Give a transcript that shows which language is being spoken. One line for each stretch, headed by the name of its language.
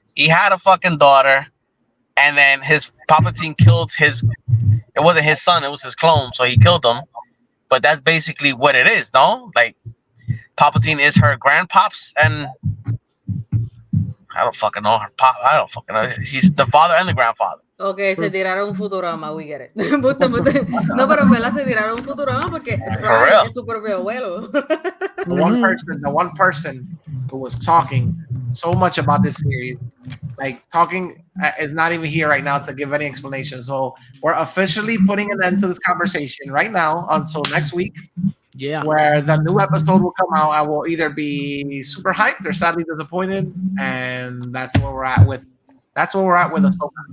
English: He had a fucking daughter, and then his Palpatine killed his. It wasn't his son, it was his clone, so he killed him. But that's basically what it is, no? Like, Palpatine is her grandpops, and I don't fucking know her pop. I don't fucking know. She's the father and the grandfather.
Spanish: Okay, se tiraron un Futurama,
English: we get it.
Spanish: No, pero en verdad se tiraron un Futurama porque Fry es su propio abuelo.
English: The one person who was talking so much about this series, like talking, is not even here right now to give any explanation. So we're officially putting an end to this conversation right now until next week. Yeah, where the new episode will come out. I will either be super hyped or sadly disappointed, and that's where we're at with Ahsoka.